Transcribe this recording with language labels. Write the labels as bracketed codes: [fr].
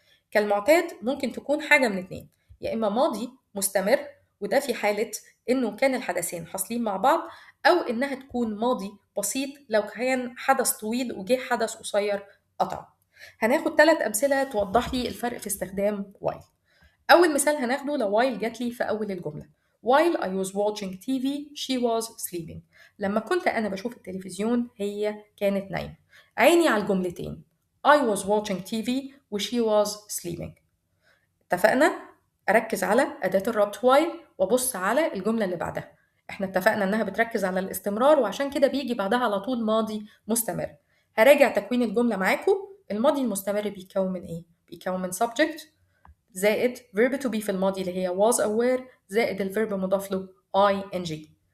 [ar] كالمعتاد ممكن تكون حاجة من اتنين، يا إما ماضي مستمر وده في حالة إنه كان الحدثين حاصلين مع بعض، أو إنها تكون ماضي بسيط لو كان حدث طويل وجه حدث قصير قطع. هناخد 3 أمثلة توضح لي الفرق في استخدام while. أول مثال هناخده لو while جات لي في أول الجملة. [en] while I was watching TV she was sleeping، [ar] لما كنت أنا بشوف التلفزيون هي كانت نايمة. عيني على الجملتين [en] I was watching TV [ar] و [en] she was sleeping. [ar] اتفقنا؟ أركز على أداة الربط while وأبص على الجملة اللي بعدها. احنا اتفقنا إنها بتركز على الاستمرار وعشان كده بيجي بعدها على طول ماضي مستمر. هراجع تكوين الجملة معاكم. الماضي المستمر بيتكون من إيه؟ بيتكون من subject زائد verb to be في الماضي اللي هي [en] was aware [ar] زائد الverb مضاف له ing.